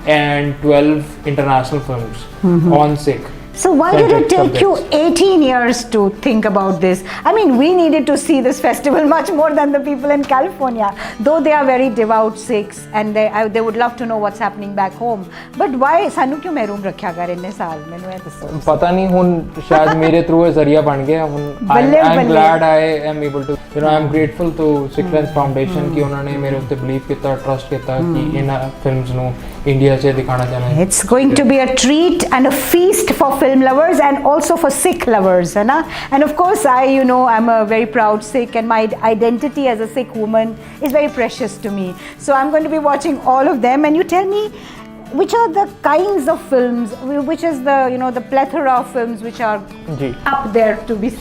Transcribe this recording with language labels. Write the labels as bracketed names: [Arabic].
[English] And 12 international films on Sikh. So why did it take you 18 years to think about this? I mean, we needed to see this festival much more than the people in California, though they are very devout Sikhs and they would love to know what's happening back home. [Punjabi] But why ਸਾਨੂੰ ਕਿਉਂ ਮਹਿਰੂਮ ਰੱਖਿਆ ਕਰ ਇੰਨੇ ਸਾਲ? ਮੈਨੂੰ ਇਹ ਦੱਸੋ। ਪਤਾ ਨਹੀਂ, ਹੁਣ ਸ਼ਾਇਦ ਮੇਰੇ ਥਰੂ ਇਹ ਜ਼ਰੀਆ ਬਣ ਗਿਆ। ਹੁਣ [English] I'm glad I am able to, I'm grateful to Sikh Lens Foundation [Punjabi] ਕਿ ਉਹਨਾਂ ਨੇ ਮੇਰੇ ਉੱਤੇ ਬਲੀਵ ਕੀਤਾ, ਟਰਸਟ ਕੀਤਾ ਕਿ ਇਹਨਾਂ ਫਿਲਮਸ ਨੂੰ ਇੰਡੀਆ 'ਚ ਦਿਖਾਣਾ ਚਾਹੁੰਦੇ ਹਾਂ। [English] It's going to be a treat and a feast for film lovers and also for Sikh lovers, [Hindi] है ना? [English] And of course I'm a very proud Sikh, and my identity as a Sikh woman is very precious to me. So I'm going to be watching all of them, and you tell me which are the kinds of films, which is the the plethora of films which are up there to be seen.